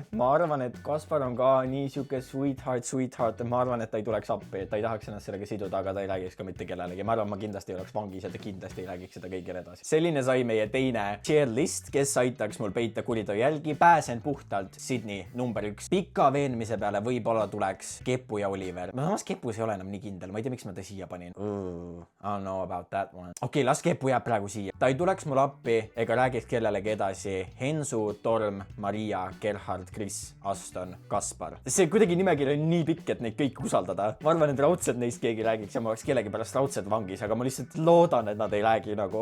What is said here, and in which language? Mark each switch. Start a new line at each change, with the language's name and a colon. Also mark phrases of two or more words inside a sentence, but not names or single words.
Estonian: Ma arvan, et Kaspar on ka nii siuke sweetheart, et ma arvan, et ta ei tuleks appi, et ta ei tahaks ennast sellega siduda, aga ta ei räägiks ka mitte kellelegi. Ma arvan, ma kindlasti ei oleks vangis ja ta kindlasti ei räägiks seda kõigile edasi. Selline sai meie teine
English: tier list,
Estonian: kes aitaks mul peita kuriteo jälgi. Pääsen puhtalt Sydney number 1. Pika veenmise peale võib-olla tuleks Kepu ja Oliver. Ma samas Kepus ei ole enam nii kindel. Ma ei tea, miks ma ta siia panin.
English: I don't know about that one.
Estonian: Okei, las Kepu jääb praegu siia. Ta ei tuleks mul appi ega räägiks kellelegi edasi. Hensu, Torm, Maria, Gerhard, Chris, Aston, Kaspar. See kuidagi nimekiri on nii pikk, et neid kõik usaldada. Ma arvan, et raudselt neist keegi räägiks ja ma oleks kellegi pärast raudselt vangis, aga ma lihtsalt loodan, et nad ei räägi nagu.